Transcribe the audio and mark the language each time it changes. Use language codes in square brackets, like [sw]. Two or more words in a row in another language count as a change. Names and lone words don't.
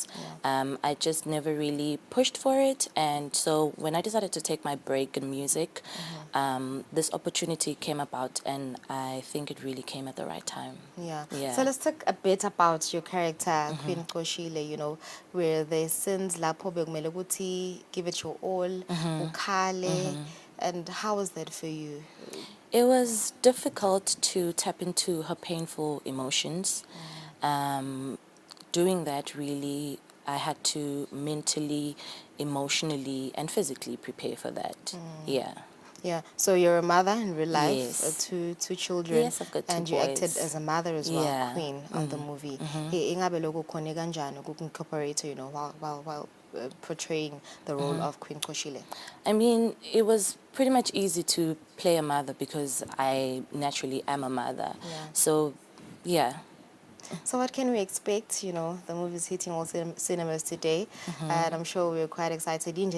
[en] I just never really pushed for it. And so when I decided to take my break in music, this opportunity came about, and I think it really came at the right time. Yeah. So let's talk a bit about your character, Queen Kusile, where the sins [zu] lapho bekumele ukuthi [en] give it your all, ukhale, and how was that for you? It was difficult to tap into her painful emotions. Doing that, really, I had to mentally, emotionally, and physically prepare for that. Yeah. So you're a mother in real life, Yes. two children. Yes, I've got two and you boys. acted as a mother as well, Queen of the movie. [zu] Ingabe lokho khone kanjani uku-incorporate, [en] while portraying the role of Queen Kusile? I mean, it was pretty much easy to play a mother because I naturally am a mother. So, yeah. So what can we expect? The movie's hitting all cinemas today, and I'm sure we're quite excited.